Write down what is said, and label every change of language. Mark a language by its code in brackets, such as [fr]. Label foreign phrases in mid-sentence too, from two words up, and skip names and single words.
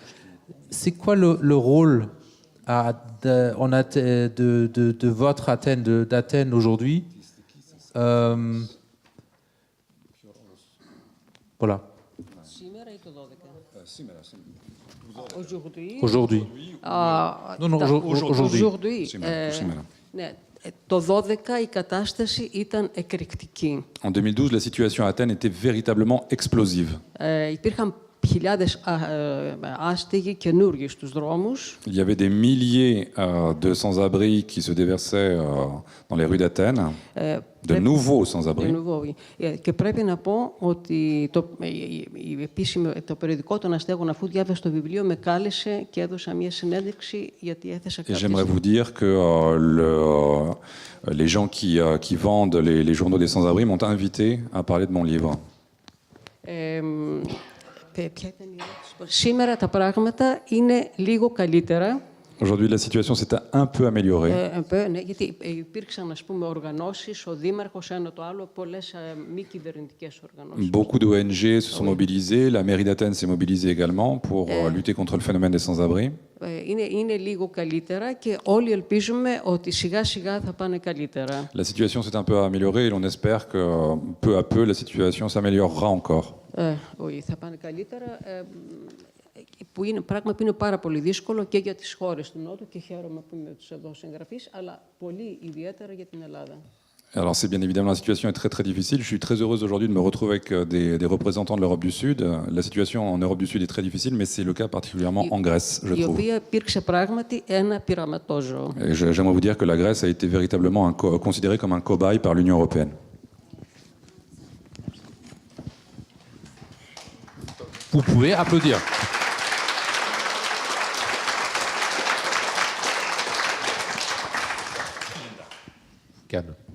[fr] C'est quoi le rôle de votre Athènes, d'Athènes aujourd'hui? Voilà. Aujourd'hui. Non, aujourd'hui. [el] Ναι, το 12 η κατάσταση ήταν εκρηκτική. [fr] En 2012, la situation à Athènes était véritablement explosive. [el] Υπήρχαν χιλιάδες άστεγοι καινούργοι στους δρόμους. [fr] Il y avait des milliers de sans-abri qui se déversaient dans les rues d'Athènes, de nouveaux sans-abri. [el] Και πρέπει να πω ότι το περιοδικό των αστέγων, αφού διάβασα το βιβλίο, με κάλεσε και έδωσα μια συνέντευξη γιατί έθεσα [fr] Et [el] κάποιες... [fr] j'aimerais vous dire que les gens qui vendent les journaux des sans-abri m'ont invité à parler de mon livre. [el] Σήμερα τα πράγματα είναι λίγο καλύτερα. [fr] Aujourd'hui, la situation s'est un peu améliorée. [el] Ναι, γιατί υπήρξαν, ας πούμε, οργανώσεις, ο Δήμαρχος, ένα το άλλο, πολλές μη κυβερνητικές οργανώσεις. [fr] Beaucoup d'ONG se sont mobilisées, la mairie d'Athènes s'est mobilisée également pour lutter contre le phénomène des sans-abri. [el] Είναι λίγο καλύτερα και όλοι ελπίζουμε ότι σιγά-σιγά θα πάνε καλύτερα. [fr] La situation s'est un peu améliorée et l'on espère que peu à peu la situation s'améliorera encore. [el] Όχι, θα πάνε καλύτερα. Που είναι πράγμα που είναι πάρα πολύ δύσκολο και για τις χώρες του Νότου και χαίρομαι που είμαι τους εδώ συγγραφείς, αλλά πολύ ιδιαίτερα για την Ελλάδα. [fr] Alors c'est bien évidemment, la situation est très très difficile. Je suis très heureuse aujourd'hui de me retrouver avec des représentants de l'Europe du Sud. La situation en Europe du Sud est très difficile, mais c'est le cas particulièrement en Grèce, je trouve. [el] Η οποία υπήρξε πράγματι ένα πειραματόζωο. [fr] Et j'aimerais vous dire que la Grèce a été véritablement considérée comme un cobaye par l'Union européenne. Vous pouvez applaudir. Calme.